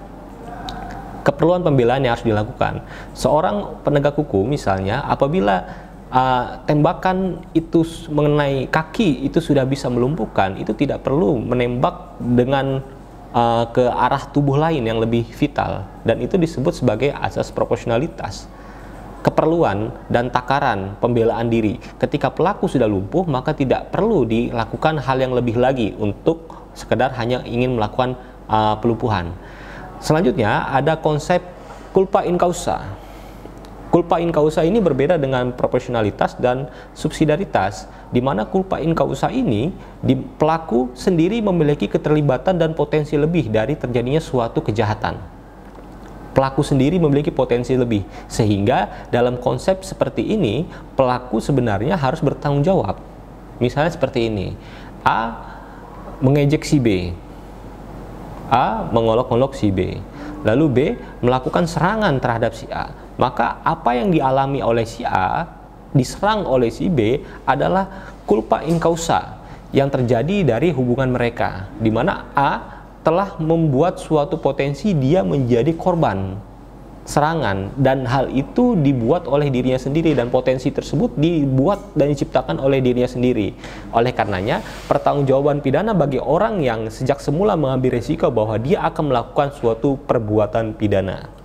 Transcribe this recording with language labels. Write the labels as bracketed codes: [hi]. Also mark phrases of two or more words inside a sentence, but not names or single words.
[id] Keperluan pembelaan yang harus dilakukan. Seorang penegak hukum misalnya, apabila tembakan itu mengenai kaki itu sudah bisa melumpuhkan, itu tidak perlu menembak dengan ke arah tubuh lain yang lebih vital, dan itu disebut sebagai azas proporsionalitas. Keperluan dan takaran pembelaan diri. Ketika pelaku sudah lumpuh, maka tidak perlu dilakukan hal yang lebih lagi untuk sekedar hanya ingin melakukan pelumpuhan. Selanjutnya ada konsep [la] culpa in causa. Culpa in causa [id] ini berbeda dengan proporsionalitas dan subsidiaritas, di mana [la] culpa in causa [id] ini pelaku sendiri memiliki keterlibatan dan potensi lebih dari terjadinya suatu kejahatan. Pelaku sendiri memiliki potensi lebih, sehingga dalam konsep seperti ini pelaku sebenarnya harus bertanggung jawab. Misalnya seperti ini, A mengejek si B, A mengolok-olok si B, lalu B melakukan serangan terhadap si A. Maka apa yang dialami oleh si A, diserang oleh si B, adalah [la] culpa in causa [id] yang terjadi dari hubungan mereka, di mana A telah membuat suatu potensi dia menjadi korban serangan, dan hal itu dibuat oleh dirinya sendiri, dan potensi tersebut dibuat dan diciptakan oleh dirinya sendiri. Oleh karenanya, pertanggungjawaban pidana bagi orang yang sejak semula mengambil risiko bahwa dia akan melakukan suatu perbuatan pidana.